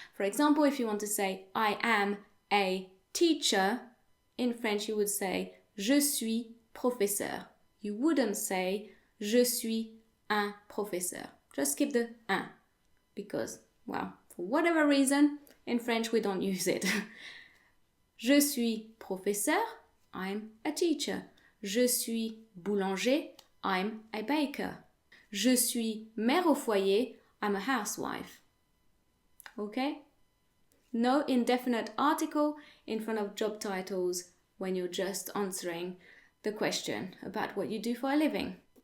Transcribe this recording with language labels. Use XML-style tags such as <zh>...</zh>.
<en>For example, if you want to say I am a teacher, in French you would say</en> <fr>je suis professeur.</fr> <en>You wouldn't say</en> <fr>je suis un professeur.</fr> <en>Just skip the un, because, well, for whatever reason, in French we don't use it.</en> <fr>Je suis professeur,</fr> <en>I'm a teacher.</en> <fr>Je suis boulanger,</fr> <en>I'm a baker.</en> <fr>Je suis mère au foyer,</fr> <en>I'm a housewife. Okay? No indefinite article in front of job titles when you're just answering the question about what you do for a living.</en>